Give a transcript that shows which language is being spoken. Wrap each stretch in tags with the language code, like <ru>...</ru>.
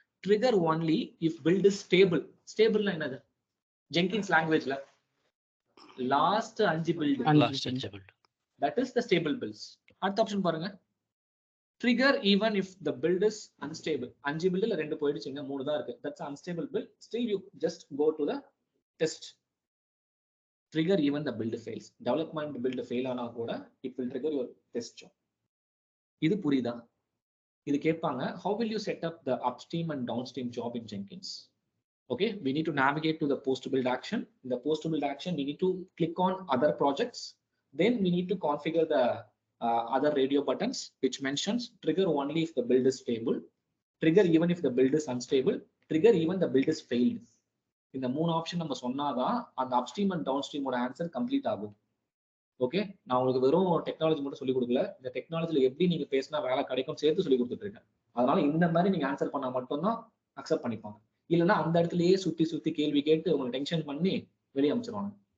<en>Trigger only if build is stable.</en> <ta>ஸ்டேபிள்னா என்னது? Jenkins லாங்குவேஜ்ல</ta> <en>Last 5 build, that is the stable builds.</en> <ta>அடுத்த option பாருங்க,</ta> <en>Trigger even if the build is unstable.</en> <ta>5 பில்ட்ல 2 போயிடுச்சுங்க, 3 தான் இருக்கு,</ta> <en>That's unstable build. Still you just go to the test. trigger even the build fails. Development build fail ஆனா கூட it will trigger your test job.</en> <ta>இது புரியுதா? இது கேட்பாங்க,</ta> <en>how will you set up the upstream and downstream job in Jenkins? Okay, we need to navigate to the post build action. In the post build action, we need to click on other projects. Then we need to configure the other radio buttons which mentions trigger only if the build is stable, trigger even if the build is unstable, trigger even the build is failed.</en> <ta>இந்த 3 option நம்ம சொன்னாதான் அந்த upstream and down ஸ்ட்ரீமோட answer complete ஆகும். Okay, நான் உங்களுக்கு வெறும் technology மட்டும் சொல்லிக் கொடுக்கல, இந்த டெக்னாலஜில எப்படி நீங்க பேசினா வேலை கிடைக்கும் சேர்த்து சொல்லி கொடுத்துட்டு இருக்கேன். அதனால இந்த மாதிரி நீங்க ஆன்சர் பண்ணா மட்டும்தான் அக்செப்ட் பண்ணிப்பாங்க. இல்லைன்னா அந்த இடத்துலயே சுத்தி கேள்வி கேட்டு உங்களுக்கு டென்ஷன் பண்ணி வெளியே அமைச்சிருவாங்க.</ta>